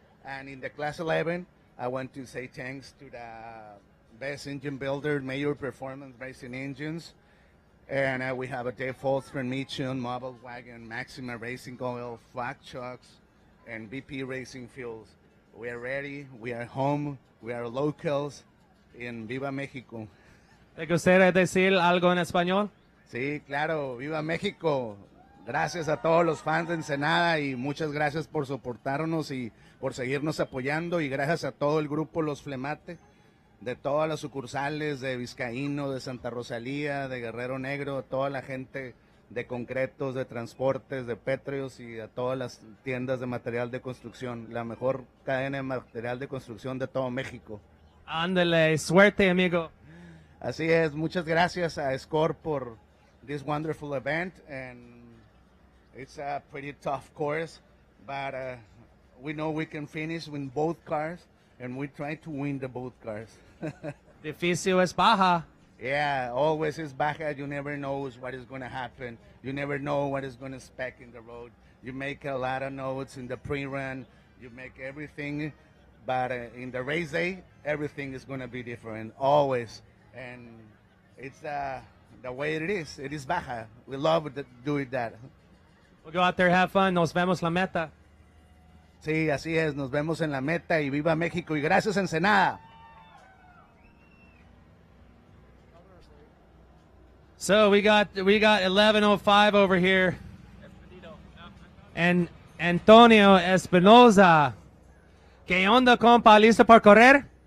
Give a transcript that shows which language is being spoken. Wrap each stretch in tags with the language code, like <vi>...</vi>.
<en>And in the Class 11, I want to say thanks to the best engine builder, Major Performance Racing Engines. And we have a Dave Holstrom, Mitchell, Mobile Wagon, Maxima Racing Oil, Flag Trucks, and BP Racing Fuels. We are ready, we are home, we are locals in</en> <es>Viva México. ¿Te gustaría decir algo en español? Sí, claro, Viva México. Gracias a todos los fans de Ensenada y muchas gracias por soportarnos y por seguirnos apoyando, y gracias a todo el grupo Los Flemate, de todas las sucursales de Vizcaíno, de Santa Rosalía, de Guerrero Negro, a toda la gente de concretos, de transportes, de pétreos y a todas las tiendas de material de construcción, la mejor cadena de material de construcción de todo México. Ándale, suerte, amigo. Así es, muchas gracias a SCORE por</es> <en>this wonderful event, and it's a pretty tough course, but we know we can finish with both cars, and we try to win the both cars.</en> <es>Difícil es Baja.</es> <en>Yeah, always is Baja. You never know what is going to happen. You never know what is going to spec in the road. You make a lot of notes in the pre-run. You make everything, but in the race day, everything is going to be different, always. And it's the way it is. It is Baja. We love doing that. We'll go out there, have fun.</en> <es>Nos vemos la meta. Sí, así es. Nos vemos en la meta y viva México. Y gracias, Ensenada.</es> <en>So we got 11:05 over here. And Antonio Espinoza.</en> <es>¿Qué onda, compa? ¿Listo para correr?</es>